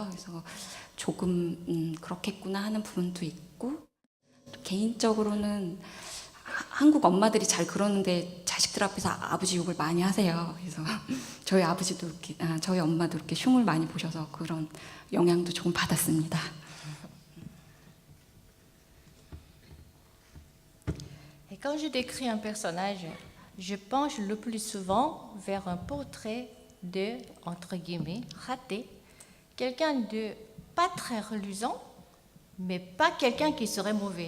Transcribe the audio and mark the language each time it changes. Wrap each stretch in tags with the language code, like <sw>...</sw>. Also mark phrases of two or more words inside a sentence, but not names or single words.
<ko>그래서 조금 그렇겠구나 하는 부분도 있고, 개인적으로는 한국 엄마들이 잘 그러는데 자식들 앞에서 아버지 욕을 많이 하세요. 그래서 저희 아버지도 이렇게, 저희 엄마도 이렇게 흉을 많이 보셔서 그런 영향도 조금 받았습니다.</ko> <fr>Et quand je décris un personnage, je penche le plus souvent vers un portrait de, entre guillemets, raté, quelqu'un de pas très reluisant, mais pas quelqu'un qui serait mauvais.</fr>